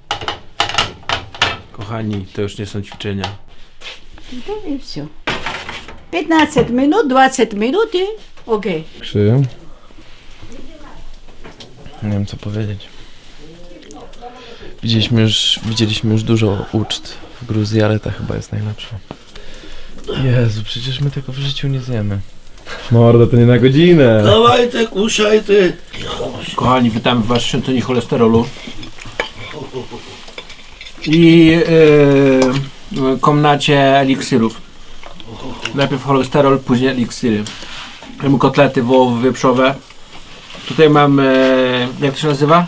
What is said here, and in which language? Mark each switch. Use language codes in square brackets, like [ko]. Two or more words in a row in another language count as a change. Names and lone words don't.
[pl] Kochani, to już nie są ćwiczenia. [ru] Да и все. 15 минут, 20 минут и окей. [pl] Krzyję. Nie wiem co powiedzieć. Widzieliśmy już dużo uczt w Gruzji, ale ta chyba jest najlepsza. Jezu, przecież my tego w życiu nie zjemy. Mordo, to nie na godzinę. [ru] Давайте, кушайте. [pl] Kochani, witamy w waszej świątyni cholesterolu i komnacie eliksirów. Najpierw cholesterol, później eliksiry. Mamy kotlety wołowo-wieprzowe. Tutaj mamy, jak to się nazywa?